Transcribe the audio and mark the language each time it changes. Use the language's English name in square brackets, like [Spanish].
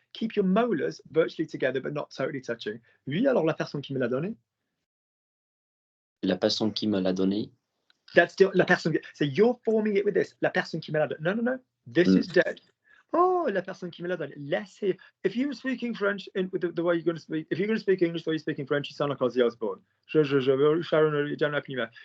[English] Keep your molars virtually together, but not totally touching. [French] Oui, alors la personne qui me l'a donné. La personne qui me l'a donné. [English] That's still la personne. So you're forming it with this. [French] La personne qui me l'a donné. [English] No. This is dead. [French] Oh, la personne qui me l'a donné. [English] Let's hear. If you were speaking French with the way you're going to speak, if you're going to speak English the way you're speaking French, you sound like Ozzy Osbourne. Sharon, you don't open your mouth.